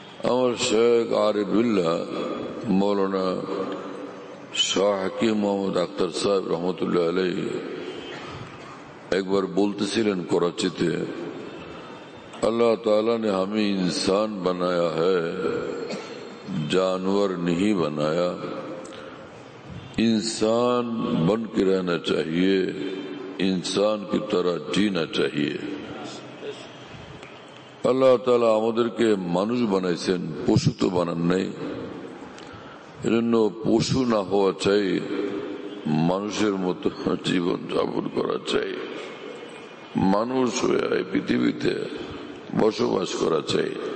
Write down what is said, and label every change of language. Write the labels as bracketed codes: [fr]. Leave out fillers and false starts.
[bn] আমার শেখ আরিফ বিল্লাহ মৌলানা শাহ হাকিম মোহাম্মদ আখতার সাহেব রহমতুল্লাহ আলাইহি একবার বলতেছিলেন [hi] कराची अल्लाह ताला ने हमें इंसान बनाया है, जानवर नहीं बनाया। इंसान बन के रहना चाहिए, इंसान की तरह जीना चाहिए। [bn] अल्लाह ताला আমাদেরকে মানুষ বানাইছেন, পশু তো বানান নাই। এজন্য পশু না হওয়া চাই, মানুষের মতো জীবন যাপন করা চাই, মানুষ হয়ে এই পৃথিবীতে বসবাস করা চাই।